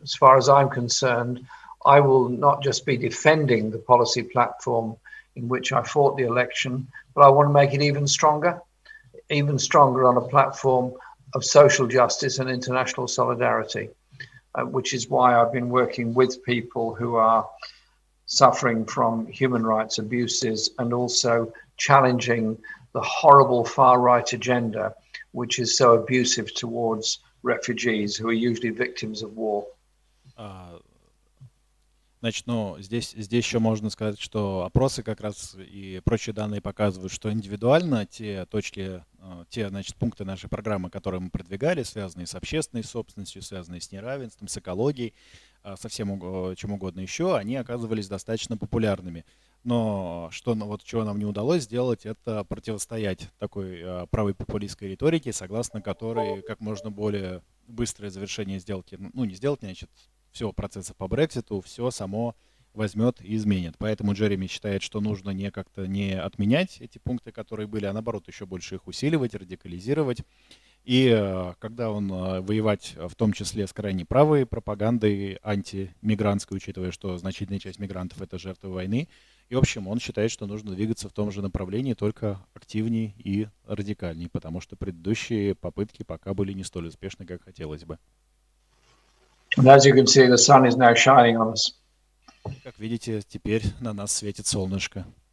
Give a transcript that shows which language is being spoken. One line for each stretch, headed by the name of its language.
English: As far as I'm concerned, I will not just be defending the policy platform in which I fought the election, but I want to make it even stronger on a platform of social justice and international solidarity, which is why I've been working with people who are suffering from human rights abuses and also challenging the horrible far-right agenda, which is so abusive towards refugees who are usually victims of war.
Russian: Значит, ну, здесь еще можно сказать, что опросы как раз и прочие данные показывают, что индивидуально те точки, значит, пункты нашей программы, которые мы продвигали, связанные с общественной собственностью, связанные с неравенством, с экологией, со всем чем угодно еще, они оказывались достаточно популярными. Но вот чего нам не удалось сделать, это противостоять такой правой популистской риторике, согласно которой как можно более быстрое завершение сделки, ну, не сделки, значит, всего процесса по Брекситу, все само возьмет и изменит. Поэтому Джереми считает, что нужно как-то не отменять эти пункты, которые были, а наоборот еще больше их усиливать, радикализировать. И когда он воевать в том числе с крайне правой пропагандой антимигрантской, учитывая, что значительная часть мигрантов — это жертвы войны, и в общем он считает, что нужно двигаться в том же направлении, только активнее и радикальнее, потому что предыдущие попытки пока были не столь успешны, как хотелось бы.
English: And as you can see, the sun is now shining on us.
Russian: Как видите, теперь на нас светит солнышко.